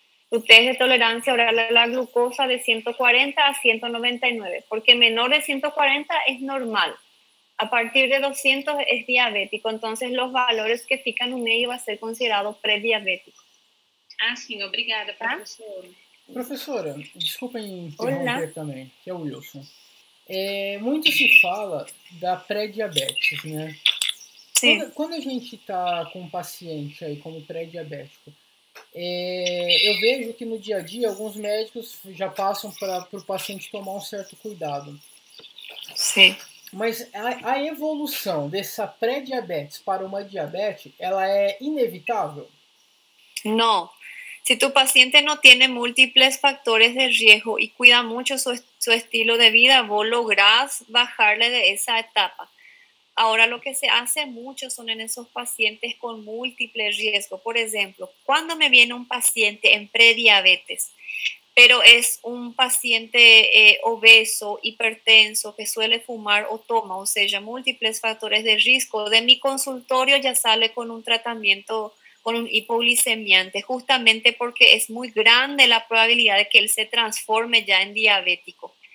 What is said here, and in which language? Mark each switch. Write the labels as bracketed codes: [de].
[es] Tu test de tolerancia oral a la glucosa de 140 a 199. Porque menor de 140 es normal. A partir de 200 es diabético. Entonces los valores que fican en medio va a ser considerado prediabético. [pt] Ah, sim, obrigada, professora. Professora, desculpem interromper também, que é o Wilson. Muito se fala da pré-diabetes, né? Sim. Quando a gente está com um paciente aí como pré-diabético, eu vejo que no dia a dia alguns médicos já passam para o paciente tomar um certo cuidado. Sim. Mas a evolução dessa pré-diabetes para uma diabetes, ela é inevitável? [es] No. Si tu paciente no tiene múltiples factores de riesgo y cuida mucho su estilo de vida, vos lográs bajarle de esa etapa. Ahora, lo que se hace mucho son en esos pacientes con múltiples riesgos. Por ejemplo, cuando me viene un paciente en prediabetes, pero es un paciente obeso, hipertenso, que suele fumar o toma, o sea, múltiples factores de riesgo, de mi consultorio ya sale con un tratamiento con un hipoglicemiante, justamente porque es muy grande la probabilidad de que él se transforme ya en diabético.